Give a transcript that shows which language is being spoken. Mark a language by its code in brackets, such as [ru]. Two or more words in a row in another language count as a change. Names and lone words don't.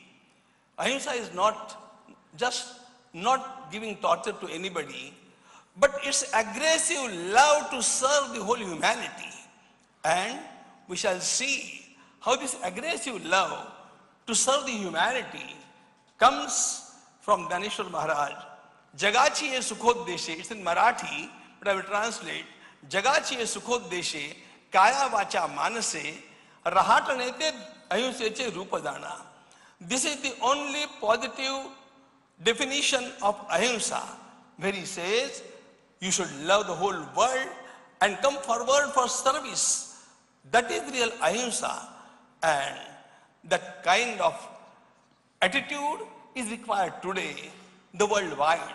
[en] Ahimsa is not just not giving torture to anybody, but it's aggressive love to serve the whole humanity. And we shall see how this aggressive love to serve the humanity comes from Dhaneshwar Maharaj. [mr] जगाची ए सुखोदेशे, [en] it's in Marathi, but I will translate. [mr] जगाची ए सुखोदेशे, काया वाचा मनसे, रहातनेते अहिंसेचे रूपदान. [en] This is the only positive definition of ahimsa, where he says you should love the whole world and come forward for service. That is real ahimsa, and that kind of attitude is required today, the worldwide.